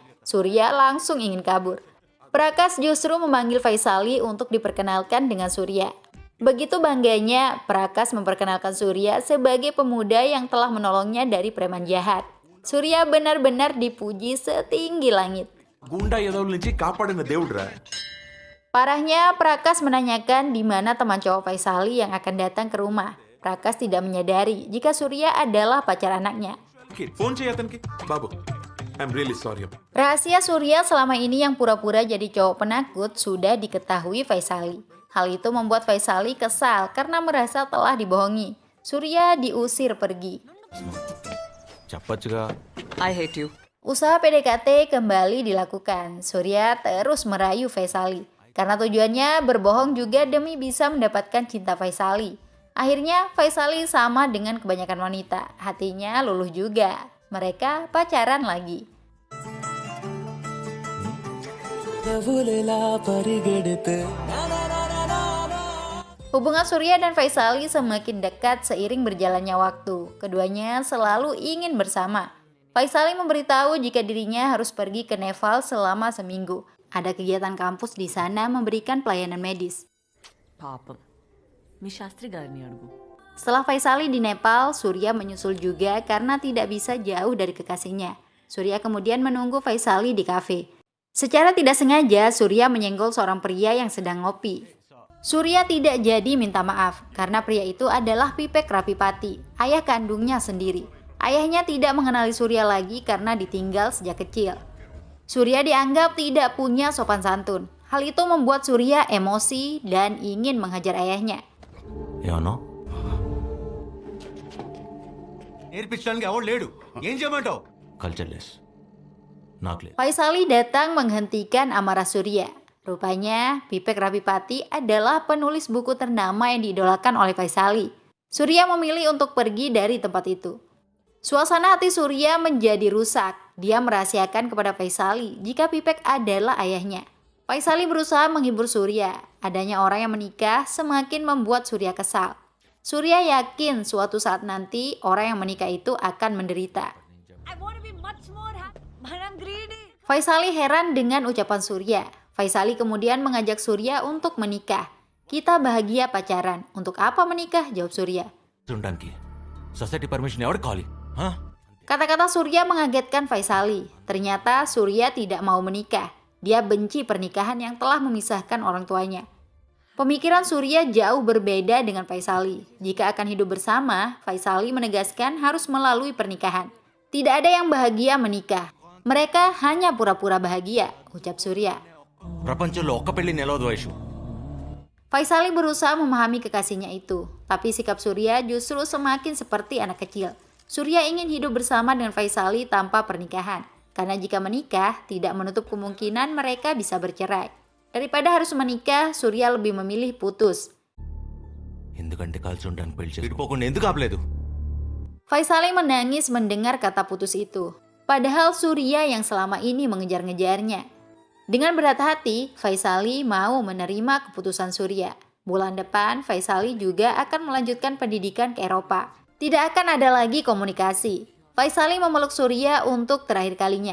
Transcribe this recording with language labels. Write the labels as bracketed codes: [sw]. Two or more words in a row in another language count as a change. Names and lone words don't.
[id] Surya langsung ingin kabur. Prakas justru memanggil Vaisali untuk diperkenalkan dengan Surya. Begitu bangganya, Prakas memperkenalkan Surya sebagai pemuda yang telah menolongnya dari preman jahat. Surya benar-benar dipuji setinggi langit. [te] గుండా ఎదవుల నుంచి కాపాడిన దేవుడురా. [id] Parahnya, Prakas menanyakan di mana teman cowok Vaisali yang akan datang ke rumah. Prakas tidak menyadari jika Surya adalah pacar anaknya. [te] ఫోన్ చేయి అతనికి. బాబు [en] I'm really sorry. [id] Rahasia Surya selama ini yang pura-pura jadi cowok penakut sudah diketahui Vaisali. Hal itu membuat Vaisali kesal karena merasa telah dibohongi. Surya diusir pergi. [te] చెప్పచ్చుగా. [en] I hate you. [id] Usaha PDKT kembali dilakukan. Surya terus merayu Vaisali. Karena tujuannya berbohong juga demi bisa mendapatkan cinta Vaisali. Akhirnya Vaisali sama dengan kebanyakan wanita. Hatinya luluh juga. Mereka pacaran lagi. Hubungan Surya dan Vaisali semakin dekat seiring berjalannya waktu. Keduanya selalu ingin bersama. Vaisali memberitahu jika dirinya harus pergi ke Nepal selama seminggu. Ada kegiatan kampus di sana memberikan pelayanan medis. [te] పాపం మీ శాస్త్రి గారిని అడుగు. [id] Setelah Faisali di Nepal, Surya menyusul juga karena tidak bisa jauh dari kekasihnya. Surya kemudian menunggu Faisali di kafe. Secara tidak sengaja, Surya menyenggol seorang pria yang sedang ngopi. Surya tidak jadi minta maaf karena pria itu adalah Pipek Rapipati, ayah kandungnya sendiri. Ayahnya tidak mengenali Surya lagi karena ditinggal sejak kecil. Surya dianggap tidak punya sopan santun. Hal itu membuat Surya emosi dan ingin menghajar ayahnya. [te] ఏమన్నా నేర్పించడానికి ఎవడు లేడు, ఏం చేయమంటావు? [en] culture less [te] నాకు లేదు. [id] Faisali datang menghentikan amarah Surya. Rupanya, Pipek Rapipati adalah penulis buku ternama yang diidolakan oleh Faisali. Surya memilih untuk pergi dari tempat itu. Suasana hati Surya menjadi rusak. Dia merahasiakan kepada Faisali jika Pipek adalah ayahnya. Faisali berusaha menghibur Surya. Adanya orang yang menikah semakin membuat Surya kesal. Surya yakin suatu saat nanti orang yang menikah itu akan menderita. Faisali heran dengan ucapan Surya. Faisali kemudian mengajak Surya untuk menikah. Kita bahagia pacaran. Untuk apa menikah? Jawab Surya. [te] ఉండడానికి [en] society permission [te] ఎవరికి కావాలి? [id] Kata-kata Surya mengagetkan Faisali. Ternyata Surya tidak mau menikah. Dia benci pernikahan yang telah memisahkan orang tuanya. Pemikiran Surya jauh berbeda dengan Faisali. Jika akan hidup bersama, Faisali menegaskan harus melalui pernikahan. Tidak ada yang bahagia menikah. Mereka hanya pura-pura bahagia, ucap Surya. [te] ప్రపంచంలో ఒక్క పెళ్లి నిలవదు వైషు. [id] Faisali berusaha memahami kekasihnya itu, tapi sikap Surya justru semakin seperti anak kecil. Surya ingin hidup bersama dengan Faisali tanpa pernikahan, karena jika menikah tidak menutup kemungkinan mereka bisa bercerai. Daripada harus menikah, Surya lebih memilih putus. [te] ఎందుకంటే కలిసి ఉండడానికి పెళ్లి చేసి విడిపోకుండా ఎందుకు ఆపలేదు? [id] Faisali menangis mendengar kata putus itu, padahal Surya yang selama ini mengejar-ngejarnya. Dengan berat hati, Faisali mau menerima keputusan Surya. Bulan depan, Faisali juga akan melanjutkan pendidikan ke Eropa. Tidak akan ada lagi komunikasi. Faisali memeluk Surya untuk terakhir kalinya.